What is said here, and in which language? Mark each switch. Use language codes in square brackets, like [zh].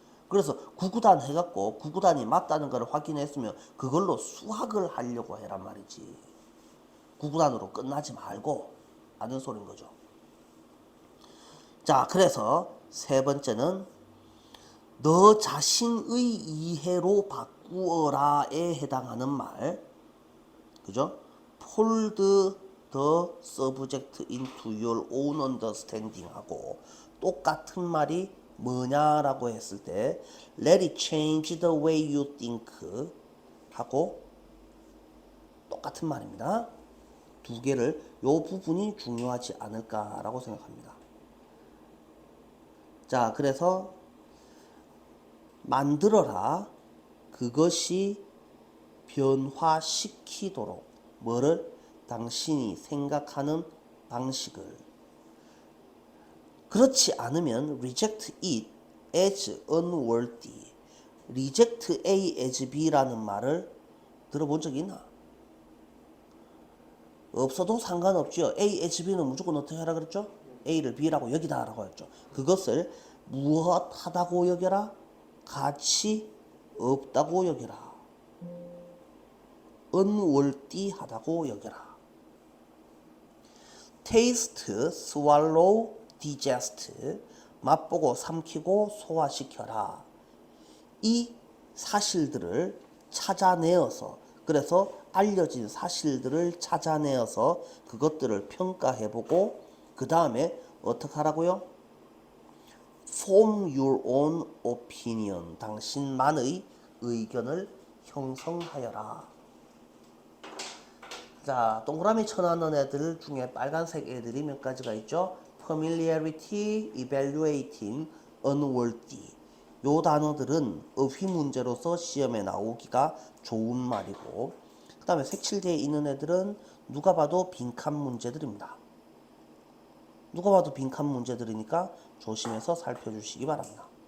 [ko] 그래서 구구단 해갖고 구구단이 맞다는 걸 확인했으면 그걸로 수학을 하려고 해란 말이지. 구구단으로 끝나지 말고 하는 소린 거죠. 자, 그래서 세 번째는 너 자신의 이해로 바꾸어라에 해당하는 말, 그죠? [en] Fold the subject into your own understanding [ko] 하고 똑같은 말이 뭐냐라고 했을 때 [en] Let it change the way you think [ko] 하고 똑같은 말입니다. 두 개를, 요 부분이 중요하지 않을까라고 생각합니다. 자, 그래서 만들어라. 그것이 변화시키도록 뭐를? 당신이 생각하는 방식을. 그렇지 않으면 [en] reject it as unworthy. reject A as B [ko] 라는 말을 들어본 적이 있나? 없어도 상관없죠. A as B는 무조건 어떻게 하라 그랬죠? A를 B라고 여기다 라고 했죠. 그것을 무엇하다고 여겨라? 가치 없다고 여겨라. unworthy하다고 여겨라. [en] taste, swallow, digest, [ko] 맛보고 삼키고 소화시켜라. 이 사실들을 찾아내어서, 그래서 알려진 사실들을 찾아내어서 그것들을 평가해보고 그 다음에 어떻게 하라고요? [en] Form your own opinion. [ko] 당신만의 의견을 형성하여라. 자, 동그라미 쳐놨는 애들 중에 빨간색 애들이 몇 가지가 있죠? [en] familiarity, evaluating, unworthy. [ko] 요 단어들은 어휘 문제로서 시험에 나오기가 좋은 말이고, 그 다음에 색칠되어 있는 애들은 누가 봐도 빈칸 문제들입니다. 누가 봐도 빈칸 문제들이니까 조심해서 살펴주시기 바랍니다.